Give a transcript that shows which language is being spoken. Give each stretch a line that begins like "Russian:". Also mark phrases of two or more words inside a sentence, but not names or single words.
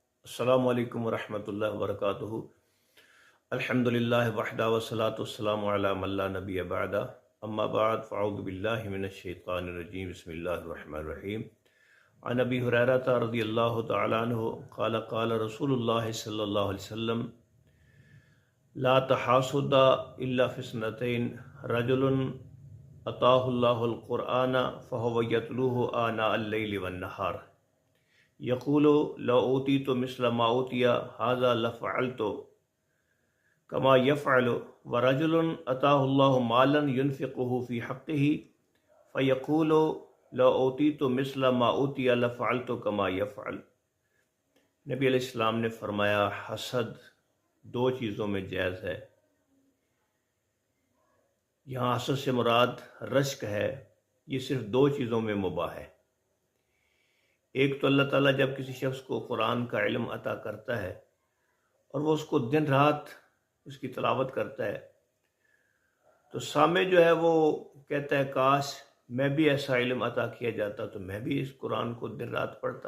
Arabic: السلام عليكم ورحمة الله وبركاته. الحمد لله وحده والصلاة والسلام على من لا نبي بعده. أما بعد فأعوذ بالله من الشيطان الرجيم. بسم الله الرحمن الرحيم. عن أبي هريرة رضي الله تعالى عنه قال قال رسول الله صلى الله عليه وسلم لا تحاسد إلا في اثنتين رجل آتاه الله القرآن فهو يتلوه آناء الليل والنهار يقول لو أوتيت مثل ما أوتي هذا لفعلت كما يفعل ورجل آتاه الله مالا ينفقه في حقه فيقول لو أوتيت مثل ما أوتي لفعلت كما يفعل.
Urdu: نبی علیہ السلام نے فرمایا، حسد دو چیزوں میں جائز ہے. یہاں حسد سے مراد رشک ہے. یہ صرف دو چیزوں میں مباح ہے۔ ایک تو اللہ تعالیٰ جب کسی شخص کو قرآن کا علم عطا کرتا ہے اور وہ اس کو دن رات اس کی تلاوت کرتا ہے، تو سامع جو ہے وہ کہتا ہے کاش میں بھی ایسا علم عطا کیا جاتا تو میں بھی اس قرآن کو دن رات پڑھتا.